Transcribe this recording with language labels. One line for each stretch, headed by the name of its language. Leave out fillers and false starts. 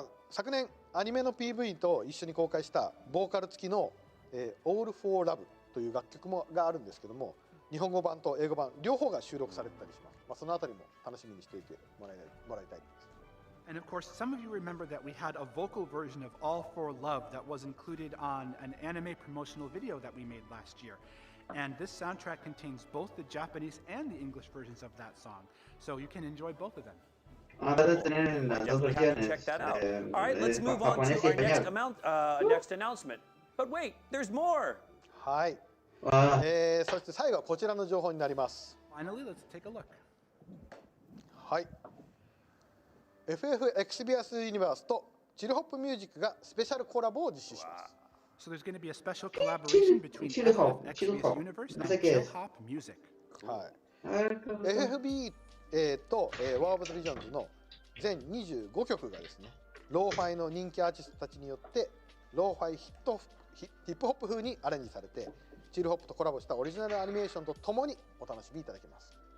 Japanese: 昨年アニメの PV と一緒に公開したボーカル付きの、All for Love という楽曲があるんですけども、日本語版と英語版両方が収録されてたりします。そのあたりも楽しみにしておいてもらいたいです。
English: And of course, some of you remember that we had a vocal version of All for Love that was included on an anime promotional video that we made last year. And this soundtrack contains both the Japanese and the English versions of that song. So you can enjoy both of them. Definitely have to check that out. All right, let's move on to our next announcement. But wait, there's more.
Japanese: はい。そして最後はこちらの情報になります。
English: Finally, let's take a look.
Japanese: はい。 FF エクシビアスユニバースとチルホップミュージックがスペシャルコラボを実施します。
English: So there's going to be a special collaboration between FF Exvius Universe and Chillhop Music.
Japanese: はい。 FFB とWar of the Visions の全25曲がですね、ローファイの人気アーティストたちによってローファイヒップホップ風にアレンジされて、チルホップとコラボしたオリジナルアニメーションとともにお楽しみいただけます。